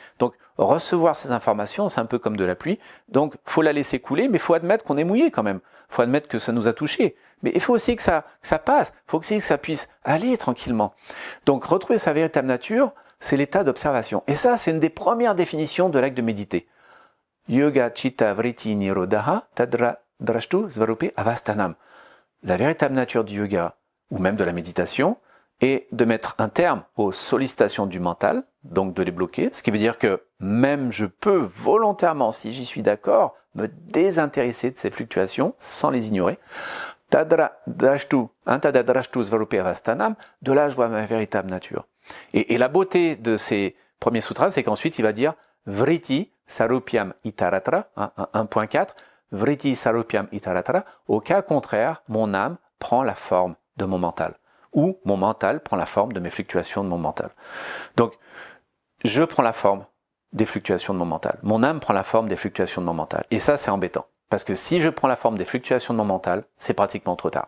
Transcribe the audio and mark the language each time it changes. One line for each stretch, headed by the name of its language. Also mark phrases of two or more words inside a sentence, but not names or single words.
French: Donc recevoir ces informations, c'est un peu comme de la pluie, donc il faut la laisser couler, mais il faut admettre qu'on est mouillé quand même, il faut admettre que ça nous a touché. Mais il faut aussi que ça passe, il faut aussi que ça puisse aller tranquillement. Donc retrouver sa véritable nature, c'est l'état d'observation. Et ça, c'est une des premières définitions de l'acte de méditer.
Sanskrit: Yoga chitta vritti nirodha tadra drashtu svarupe avastanam.
French: La véritable nature du yoga, ou même de la méditation, est de mettre un terme aux sollicitations du mental, donc de les bloquer, ce qui veut dire que même je peux volontairement, si j'y suis d'accord, me désintéresser de ces fluctuations sans les ignorer.
Sanskrit: Tadra drashtu svarupe avastanam,
French: de là je vois ma véritable nature. Et la beauté de ces premiers sutras, c'est qu'ensuite il va dire
Sanskrit: vritti sarupyam itaratra,
French: 1.4,
Sanskrit: vritti sarupyam itaratra,
French: au cas contraire, mon âme prend la forme de mon mental, ou mon mental prend la forme de mes fluctuations de mon mental. Donc, je prends la forme des fluctuations de mon mental, mon âme prend la forme des fluctuations de mon mental, et ça c'est embêtant, parce que si je prends la forme des fluctuations de mon mental, c'est pratiquement trop tard.